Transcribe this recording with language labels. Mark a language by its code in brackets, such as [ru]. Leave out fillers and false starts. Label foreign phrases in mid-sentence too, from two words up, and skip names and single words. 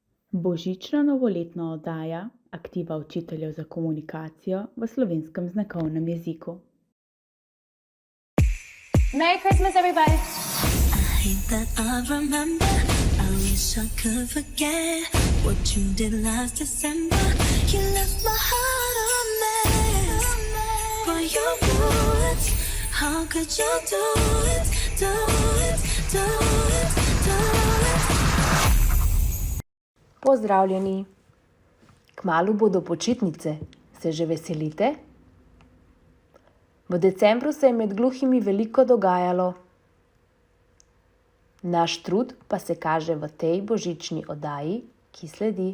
[sl] Božična novoletna oddaja aktiva učiteljev za komunikacijo v slovenskem znakovnem jeziku. [en] Merry Christmas, everybody! I hate that I remember. I wish I could forget what you did last December. You left my heart a mess. But you knew it. How could you do it? Do it, do it, do it. [sl] Pozdravljeni! Kmalu bodo počitnice, se že veselite? V decembru se je med gluhimi veliko dogajalo. Naš trud pa se kaže v tej božični oddaji, ki sledi.